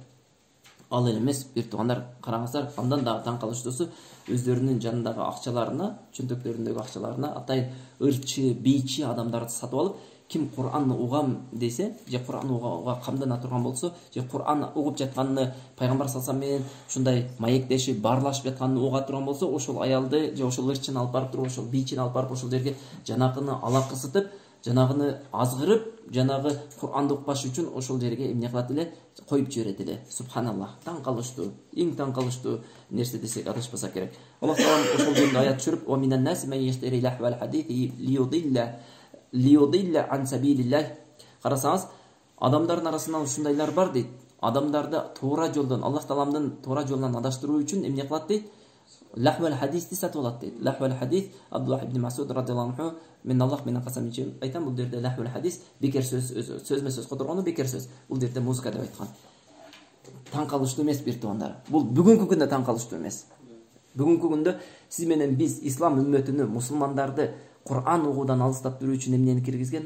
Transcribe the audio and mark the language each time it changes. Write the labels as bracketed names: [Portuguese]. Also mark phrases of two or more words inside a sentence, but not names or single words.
[Kyrgyz] Ал эле эмес, бир туугандар, караңыздар, андан дагы таң калыштуусу өздөрүнүн жанындагы акчаларына, чөнтөктөрүндөгү акчаларына атайын ырчы, бийчи адамдарды сатып алып, ким Куранны угам десе, же Куран угууга камдана турган болсо, же Куран угуп жатканын пайгамбар [Arabic] صلى الله عليه وسلم [Kyrgyz] менен ушундай маектешип, баарлашып жатканын уга турган болсо, ошол аялды же ошол ырчын алып барып туруп, ошол бийчини алып барып ошол жерге жанагыны алакысытып, жанагыны азгырып, жанагы Куранды укпаш үчүн ошол жерге эмне кылат эле? Коюп жиберет эле. Субханаллах. Таң калыштуу, эң таң калыштуу нерсе десек адашпасак керек. Аллах таалам ошол жөнүндө аят түшүрүп: [Arabic] "ومن الناس من يشتري لهو الحديث ليضل عن سبيل الله". [Kyrgyz] Карасаңыз, адамдардын арасынан ушундайлар бар дейт. Адамдарды туура жолдон, Аллах тааламдын туура жолунан адаштыруу үчүн эмне кылат дейт? [Arabic] لهو الحديث [Kyrgyz] сатып алат дейт. [Arabic] لهو الحديث [Kyrgyz] Абдуллах ибн Масуд [Arabic] رضي الله عنه [Kyrgyz] мен Аллах менен касам ичем айтам, бул жерде [Arabic] لهو الحديث [Kyrgyz] бекер сөз, сөзмө сөз которгону бекер сөз. Бул жерде музыка деп айткан. Таң калыштуу эмес бир туугандар. Бул бүгүнкү күндө таң калыштуу эмес. Бүгүнкү күндө сиз менен биз ислам үммөтүнү, мусулмандарды Кур'ан угуудан алыстап туруу үчүн эмнени киргизген?